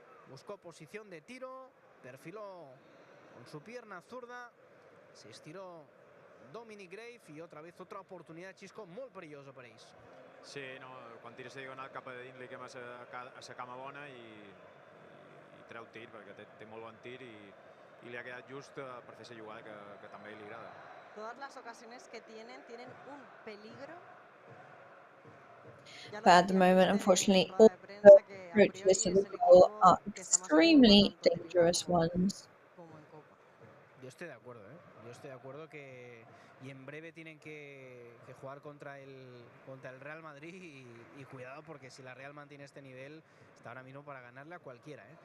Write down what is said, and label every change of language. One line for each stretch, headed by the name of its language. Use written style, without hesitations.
Spanish: Buscó posición de tiro, perfiló con su pierna zurda, se estiró Dominic Grave y otra vez otra oportunidad, Xisco,
Catalan: molt perillosa per ells. Sí, no, quan tira la diagonal cap a dins li
Spanish: quema la cama
Catalan: bona i treu tir, perquè té molt bon tir i li ha quedat just per fer la jugada que també li agrada.
Spanish: Todas las ocasiones que tienen un peligro.
English: But at the moment, unfortunately, all the approaches to the goal are extremely dangerous ones.
Spanish: Yo estoy de acuerdo, Yo estoy de acuerdo que y en breve tienen que jugar contra el Real Madrid y cuidado porque si la Real mantiene este nivel está ahora mismo para ganarle a cualquiera,